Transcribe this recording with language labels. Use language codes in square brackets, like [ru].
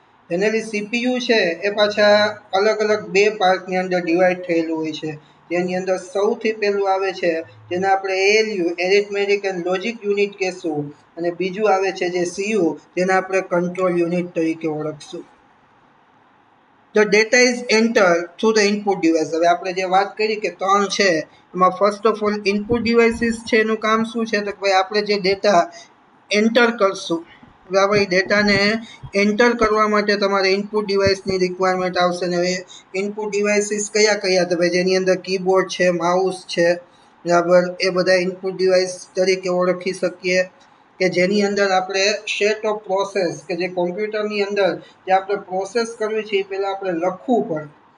[gu] Generally CPU છે એ પાછા અલગ અલગ બે પાર્ટની અંદર ડિવાઈડ થયેલું હોય છે. જેની અંદર સૌથી પહેલું આવે છે જેને આપણે ALU arithmetic and logic unit કહેશું અને બીજું આવે છે જે સીયુ જેને આપણે કંટ્રોલ યુનિટ તરીકે ઓળખશું. [en] The data is entered through the input device. [gu] હવે આપણે જે વાત કરી કે 3 છે એમાં first of all input devices છે એનું કામ શું છે તો ભાઈ આપણે જે ડેટા એન્ટર કરશું આપણે ડેટાને એન્ટર કરવા માટે તમારે ઇનપુટ ડિવાઇસની રિક્વાયરમેન્ટ આવશે ને ઇનપુટ ડિવાઇસીસ કયા કયા તો ભાઈ જેની અંદર કીબોર્ડ છે માઉસ છે બરાબર એ બધા ઇનપુટ ડિવાઇસ તરીકે ઓળખી શકીએ કે જેની અંદર આપણે સેટ ઓફ પ્રોસેસ કે જે કોમ્પ્યુટરની અંદર જે આપણે પ્રોસેસ કરવી છે એ પહેલાં આપણે લખવું પડે